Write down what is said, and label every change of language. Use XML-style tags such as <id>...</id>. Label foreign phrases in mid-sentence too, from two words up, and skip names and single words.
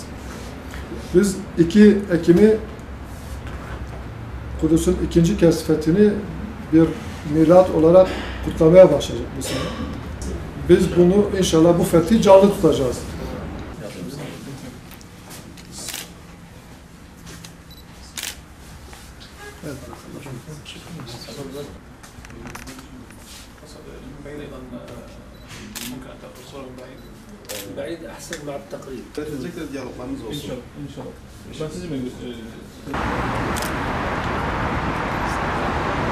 <tr>Biz 2 Ekim'i Kudüs'ün ikinci kez fethini bir milat olarak kutlamaya başlayacak bu sene. Biz bunu inşallah bu fethi canlı tutacağız. Evet.</tr> <ar>بعيد أحسن مع التقريب.</ar> <tr>Özellikle diyaloglarınız olsun. İnşallah. Ben sizi mi göstereyim?</tr>